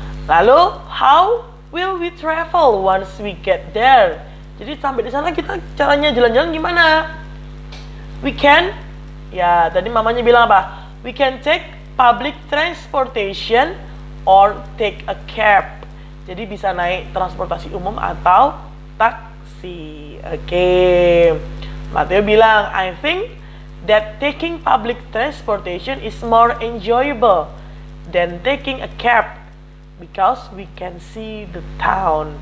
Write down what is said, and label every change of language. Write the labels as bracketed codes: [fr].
[en] Lalu, how will we travel once we get there? [id] Jadi sampai di sana kita caranya jalan-jalan gimana? [en] We can, [id] ya tadi mamanya bilang apa? [en] We can take public transportation or take a cab. [id] Jadi bisa naik transportasi umum atau taksi. Oke. [en] Matteo bilang, I think that taking public transportation is more enjoyable than taking a cab because we can see the town.